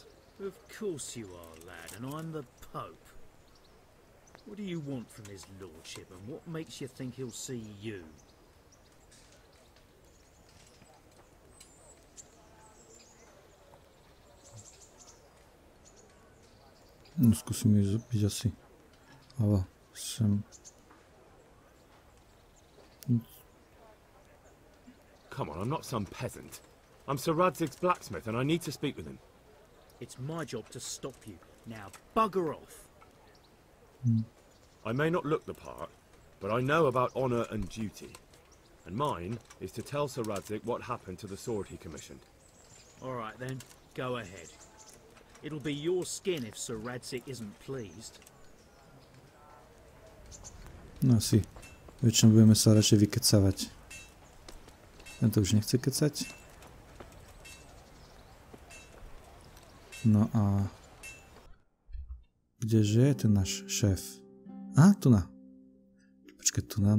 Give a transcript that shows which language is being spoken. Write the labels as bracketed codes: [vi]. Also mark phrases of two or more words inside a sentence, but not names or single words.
[en] Of course you are, lad, and I'm the Pope. What do you want from his lordship, and what makes you think he'll see you? [sk] No, skúsim ju byť asi. Ale sem... [en] Come on, I'm not some peasant. I'm Sir Radzig's blacksmith and I need to speak with him. It's my job to stop you. Now, bugger off. I may not look the part, but I know about honour and duty. And mine is to tell Sir Radzig what happened to the sword he commissioned. All right then, go ahead. It'll be your skin if Sir Radzig isn't pleased. [sk] No asi. Väčšinou budeme sa radšej vykecávať. Tento už nechce kecať. No a... Kdeže je ten náš šéf? Á, tu na. Počkaj, tu na...